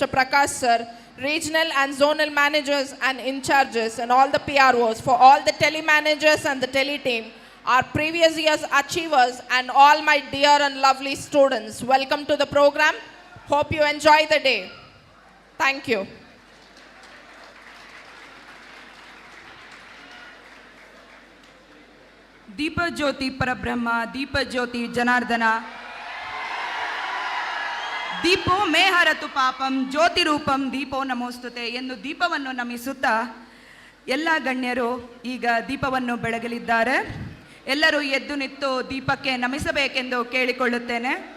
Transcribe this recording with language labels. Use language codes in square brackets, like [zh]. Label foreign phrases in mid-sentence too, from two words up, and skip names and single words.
[en] Prakash Sir, Regional and Zonal Managers and in charges, and all the PROs, for all the tele managers and the tele team, our previous year's achievers, and all my dear and lovely students. Welcome to the program. Hope you enjoy the day. Thank you. [sa] ದೀಪ ಜ್ಯೋತಿ ಪರಬ್ರಹ್ಮ, ದೀಪ ಜ್ಯೋತಿ ಜನಾರ್ದನ, ದೀಪೋ ಮೇ ಹರತು ಪಾಪಂ ಜ್ಯೋತಿ ರೂಪಂ ದೀಪೋ ನಮೋಸ್ತುತೆ [kn] ಎಂದು ದೀಪವನ್ನು ನಮಿಸುತ್ತಾ ಎಲ್ಲ ಗಣ್ಯರು ಈಗ ದೀಪವನ್ನು ಬೆಳಗಲಿದ್ದಾರೆ. ಎಲ್ಲರೂ ಎದ್ದು ನಿಂತು ದೀಪಕ್ಕೆ ನಮಿಸಬೇಕೆಂದು ಕೇಳಿಕೊಳ್ಳುತ್ತೇನೆ.